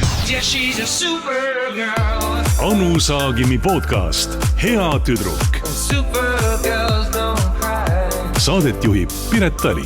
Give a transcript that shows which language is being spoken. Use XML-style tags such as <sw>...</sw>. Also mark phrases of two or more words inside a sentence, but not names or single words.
<en>Yeah, she's a supergirl.</en> <et>Anu Saagimi podcast Hea tüdruk.</et> <en>Supergirls don't cry.</en> <et>Saadet juhib Piret Tali.</et>